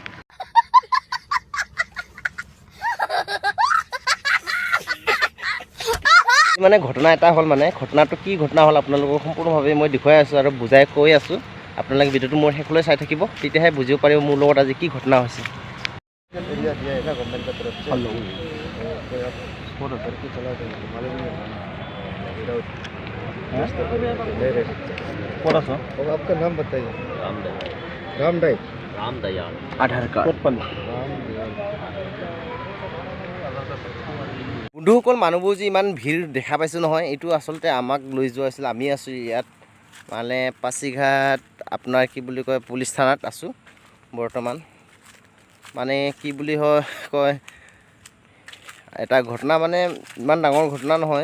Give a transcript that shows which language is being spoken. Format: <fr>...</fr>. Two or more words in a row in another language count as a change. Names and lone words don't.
<as>ঘটনা এটা হ'ল। ঘটনাটো কি ঘটনা হ'ল আপোনালোকক সম্পূৰ্ণভাৱে মই দেখুৱাই আছোঁ আৰু বুজাই কৈ আছোঁ। আপোনালোকে ভিডিঅ'টো মোৰ শেষলৈ চাই থাকিব, তেতিয়াহে বুজিব পাৰিব মোৰ লগত আজি কি ঘটনা হৈছে।</as> <hi>एरिया दिया है ना गवर्नमेंट की तरफ से, कोई आप फोटो करके चला जाए, मालूम नहीं ले रहे। और आपका नाम बताइए। राम दयाल।</hi> <as>आधार कार्ड বন্ধুসকল, মানুহবোৰ যে ইমান ভিৰ দেখা পাইছোঁ নহয়, এইটো আচলতে আমাক লৈ যোৱা হৈছিল। আমি আছোঁ ইয়াত পাছিঘাট আপোনাৰ কি বুলি কয় পুলিচ থানাত আছোঁ বৰ্তমান। কি বুলি কয় এটা ঘটনা, ইমান ডাঙৰ ঘটনা নহয়।</as>